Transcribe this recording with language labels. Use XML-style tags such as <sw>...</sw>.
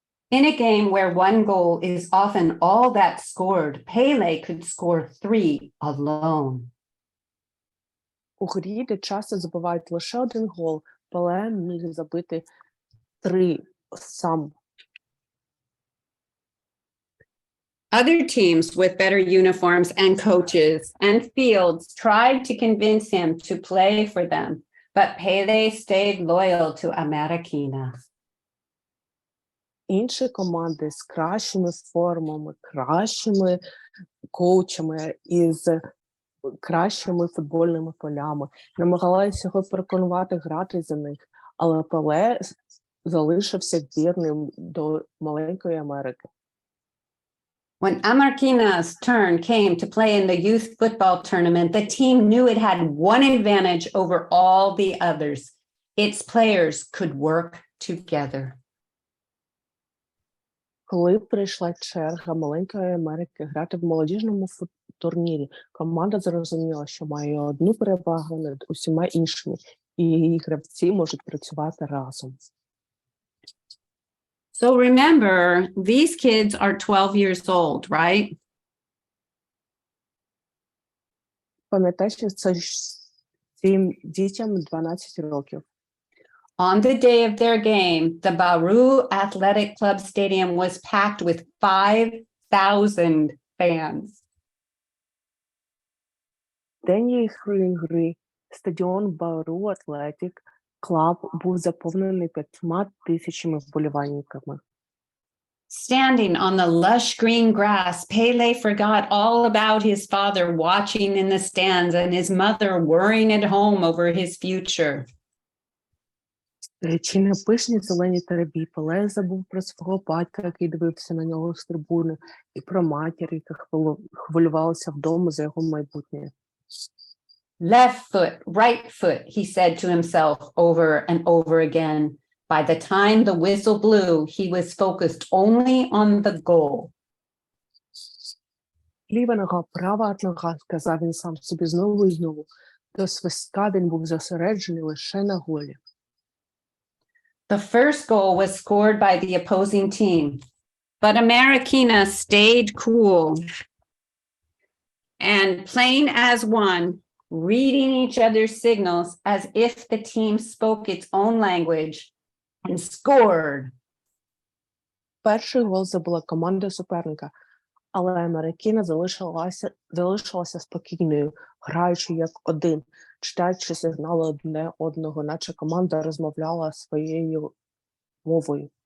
<en>In a game where one goal is often all that's scored, Pelé could score 3 alone.</en> <uk>У грі, де часто забивають лише один гол, Пеле міг забити 3 сам.</uk> <en>Other teams with better uniforms and coaches and fields tried to convince him to play for them, but Pelé stayed loyal to Ameriquina.</en> <uk>Інші команди з кращими формами, кращими коучами і з кращими футбольними полями намагалися його переконувати грати за них, але Пеле залишився вірним до маленької Америки.</uk> <en>When Amarquina's turn came to play in the youth football tournament, the team knew it had one advantage over all the others. Its players could work together.</en> <uk>Коли прийшла черга маленької Америки грати в молодіжному турнірі, команда зрозуміла, що має одну перевагу над усіма іншими, і її гравці можуть працювати разом.</uk> <en>So remember, these kids are 12 years old, right?</en> <uk>Пам'ятай, що цим дітям 12 років.</uk> <en>On the day of their game, the Bauru Athletic Club Stadium was packed with 5,000 fans.</en> <uk>День їхньої гри стадіон Bauru Athletic Club був заповнений 5,000 вболівальниками.</uk> <en>Standing on the lush green grass, Pelé forgot all about his father watching in the stands and his mother worrying at home over his future.</en> <uk>Чи на пишній зеленій траві Пеле забув про свого батька, який дивився на нього з трибуни, і про матір, яка хвилювалася вдома за його майбутнє.</uk> <en>Left foot, right foot, he said to himself over and over again. By the time the whistle blew, he was focused only on the goal.</en> <uk>Ліва нога, права нога, сказав він сам собі знову і знову. До свистка він був зосереджений лише на голі.</uk> <en>The first goal was scored by the opposing team, but Amerikina stayed cool and playing as one, reading each other's signals as if the team spoke its own language, and scored.</en> <uk>Перший гол забула команда суперника, але Америкіна залишилася спокійною, граючи як один, читаючи сигнали одне одного, наче команда розмовляла своєю мовою.</uk>